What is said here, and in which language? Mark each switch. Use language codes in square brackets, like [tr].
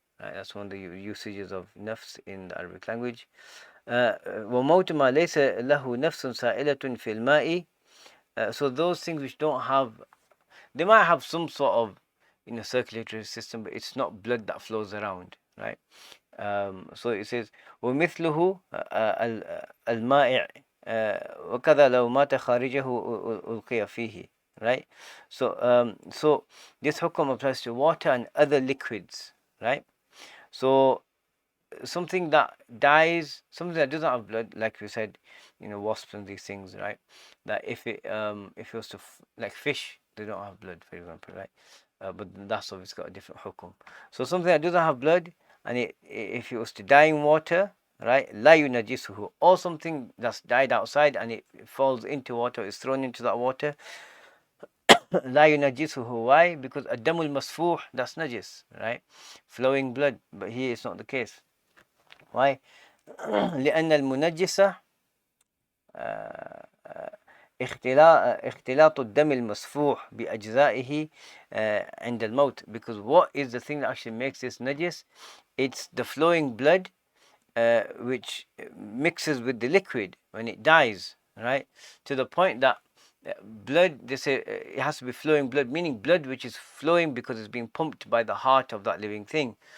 [en] Right, that's one of the usages of nafs in the Arabic language. [ar] وَمَوْتُ مَا لَيْسَ لَهُ نَفْسٌ سَائِلَةٌ فِي الْمَاءِ. [en] So those things which don't have, they might have some sort of circulatory system, but it's not blood that flows around, right? [ar] So it says ومثله المائع وكذا لو مات خارجه ألقي فيه, right? [en] So this hukum applies to water and other liquids, right? So something that dies, something that doesn't have blood, like we said, wasps and these things, right? That if it was to like fish, they don't have blood, for example, right? But that's obviously got a different hukum. So something that doesn't have blood, and if it was to die in water, right? La yunajisuhu, or something that's died outside and it falls into water, is thrown into that water. La yunajisuhu. Why? Because adamul masfuh, that's najis, right? Flowing blood. But here it's not the case. Why? [ar] لأن المنجسة اختلاط الدم المسفوح بأجزائه عند الموت. [en] Because what is the thing that actually makes this najis? It's the flowing blood which mixes with the liquid when it dies, right? To the point that blood, they say it has to be flowing blood, meaning blood which is flowing because it's being pumped by the heart of that living thing.